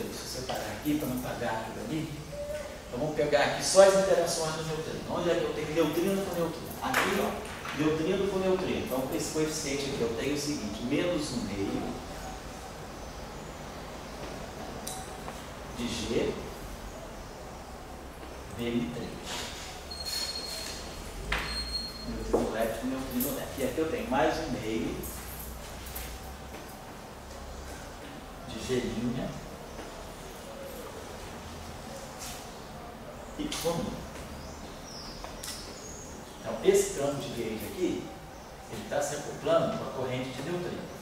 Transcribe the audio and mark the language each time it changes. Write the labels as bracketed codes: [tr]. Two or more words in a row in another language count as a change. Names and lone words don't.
[pt] Deixa eu separar aqui para não pagar aquilo ali. Então vamos pegar aqui só as interações do neutrino. Onde é que eu tenho neutrino com neutrino? Aqui, ó, neutrino com neutrino. Então esse coeficiente aqui eu tenho o seguinte, menos 1/2 de G Vm3. Neutrino lepton, neutrino lepton. E aqui eu tenho mais 1/2 de G' y. Então, esse campo de gauge aqui, ele está se acoplando com a corrente de neutrino.